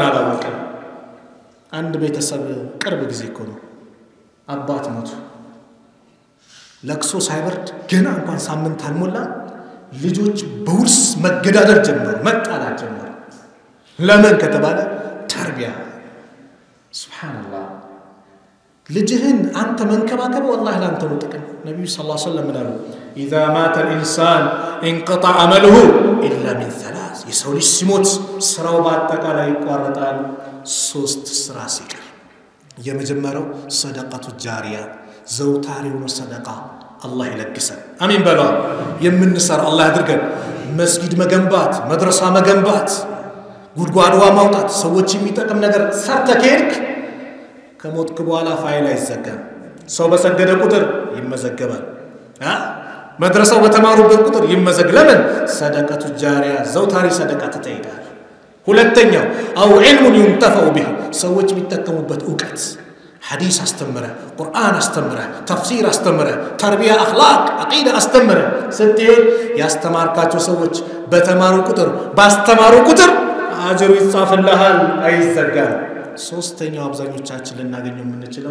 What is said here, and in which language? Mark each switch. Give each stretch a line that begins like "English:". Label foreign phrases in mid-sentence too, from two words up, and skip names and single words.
Amharic: አላወቀም አንድ ቤተሰብ ቅርብ ጊዜ እኮ ነው አባት ሞቱ ለቅሶ ሳይበርድ ገና እንኳን ሳምንት አልሞላ ልጆች በውርስ መገዳደር ጀመሩ መጣላት ጀመሩ ለምን ከተባለ ተርቢያ ሱብሃንአላህ ልጅህን አንተ መንከባከብ والله ላንተ ነው ጥቅም ነብዩ
Arabic: صلى الله عليه وسلم
Amharic: እንዳሉ
Arabic: اذا مات الانسان انقطع عمله إلا من ثلاث
Amharic: የሰው ልጅ ሲሞት ስራው በአጠቃላይ ይቋረጣል ሶስት ስራ ሲቀር የመጀመሪያው
Arabic: صدقة جارية
Amharic: ዘውታሪው ሰደቃ አላህ ይለግሰን አሚን በሉ የምንሰራ አላህ ያድርገን መስጊድ መገንባት መድረሳ መገንባት ጉድጓድዋ ማውጣት ሰዎች የሚጠቅም ነገር ሰርተከርክ ከሞትክ በኋላ ፋይል አይዘጋም ሰው በሰገደ ቁጥር ይመዘገባል መድረሳው በተማሩበት ቁጥር ይመዘግ ለምን ሰደቃቱ ጃሪያ ዘውታሪ ሰደቃ ተጠይቃል ሁለተኛው
Arabic: أو علم ينتفع به
Amharic: ሰዎች የሚጠቀሙበት ዕውቀት ሐዲስ አስተምረ ቁርአን አስተምረ ተፍሲር አስተምረ ተርቢያ አኽላቅ አቂዳ አስተምረ ስትሄድ ያስተማርካቸው ሰዎች በተማሩ ቁጥር ባስተማሩ ቁጥር አጅሩ ይጻፍልሃል አይዘጋም ሶስተኛው አብዛኞቻችን ልናገኘው የምንችለው